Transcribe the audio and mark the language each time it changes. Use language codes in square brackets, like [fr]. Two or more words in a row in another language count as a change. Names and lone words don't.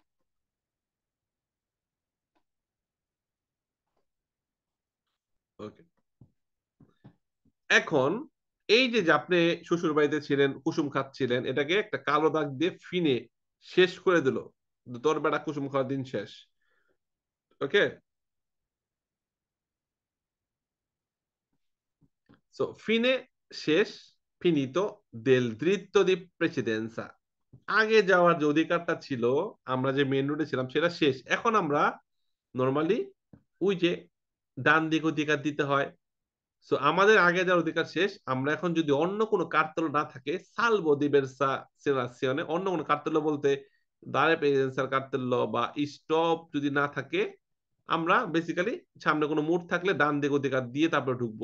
[bn] ওকে, এখন এই যে যে আপনি শ্বশুর বাড়িতে ছিলেন, কুসুম খাচ্ছিলেন, এটাকে একটা কালো দাগ দিয়ে ফিনে শেষ করে দিল, তোর বেটা কুসুম খাওয়ার দিন শেষ। ওকে, সো ফিনে শেষ, [it] finito del dritto di precedenza। [bn] আগে যাওয়ার যে অধিকারটা ছিল, আমরা যে মেন রোডে ছিলাম সেটা শেষ, এখন আমরা নর্মালি ওই যে ডান দিক অধিকার দিতে হয়। সো আমাদের আগে যার অধিকার শেষ, আমরা এখন যদি অন্য কোনো কার্তেল না থাকে, [it] salvo diversa segnalazione, [bn] অন্য কোনো কার্তেল বলতে [it] dare precedenza [bn] কার্তেল বা স্টপ যদি না থাকে, আমরা বেসিক্যালি সামনে কোনো মোড় থাকলে ডান দিক অধিকার দিয়ে তারপরে ঢুকবো।